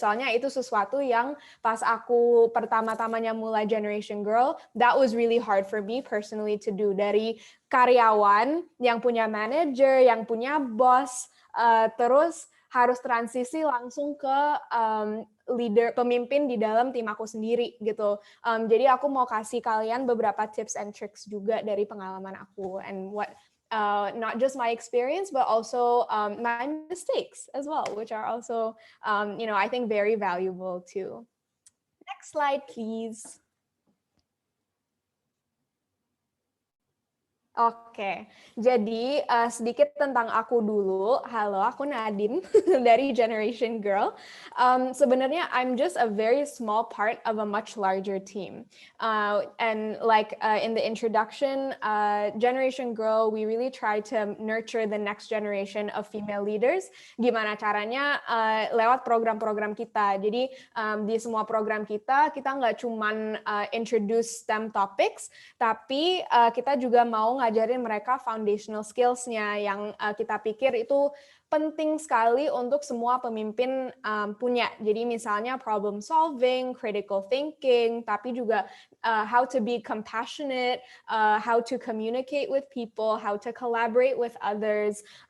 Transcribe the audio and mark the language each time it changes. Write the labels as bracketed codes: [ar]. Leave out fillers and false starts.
[id] Soalnya itu sesuatu yang pas aku pertama-tamanya mulai Generation Girl, [en] that was really hard for me personally to do. [id] Dari karyawan yang punya manager, yang punya boss, terus harus transisi langsung ke leader, pemimpin di dalam tim aku sendiri gitu. Jadi aku mau kasih kalian beberapa [en] tips and tricks [id] juga dari pengalaman aku [en] and what not just my experience but also my mistakes as well, which are also I think very valuable too. Next slide, please. [id] Oke, jadi sedikit tentang aku dulu. Halo, aku Nadine dari Generation Girl. [en] Sebenarnya I'm just a very small part of a much larger team. And like in the introduction, Generation Girl, we really try to nurture the next generation of female leaders. [id] Gimana caranya? Lewat program-program kita. Jadi di semua program kita nggak cuman [en] introduce STEM topics, [id] tapi kita juga mau ngajarin mereka [en] foundational skills- [id] nya yang kita pikir itu penting sekali untuk semua pemimpin punya. Jadi misalnya [en] problem solving, critical thinking, [id] tapi juga [en] how to be compassionate, how to communicate with people, how to collaborate with others.